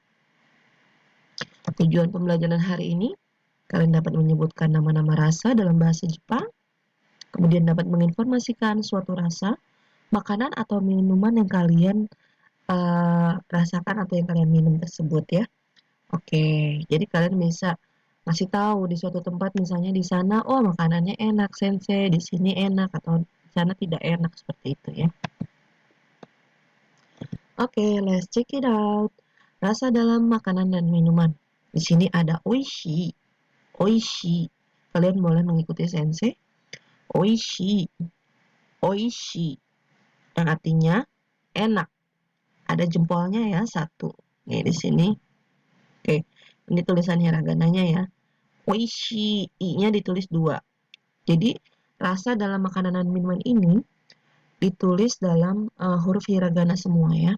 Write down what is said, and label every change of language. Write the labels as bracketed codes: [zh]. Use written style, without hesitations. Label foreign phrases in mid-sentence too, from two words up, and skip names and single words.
[id] Tujuan pembelajaran hari ini, kalian dapat menyebutkan nama-nama rasa dalam bahasa Jepang, kemudian dapat menginformasikan suatu rasa, makanan atau minuman yang kalian rasakan atau yang kalian minum tersebut ya. Oke, jadi kalian bisa masih tahu di suatu tempat misalnya di sana, oh makanannya enak Sensei, di sini enak atau di sana tidak enak seperti itu ya. Oke, [en] let's check it out. [id] Rasa dalam makanan dan minuman. Di sini ada oishi. Oishi. Kalian boleh mengikuti Sensei. Oishi. Oishi. Yang artinya enak. Ada jempolnya ya, satu. Nih di sini. Oke, ini tulisan hiragananya ya. Oishi. I-nya ditulis 2. Jadi, rasa dalam makanan dan minuman ini ditulis dalam huruf hiragana semua ya.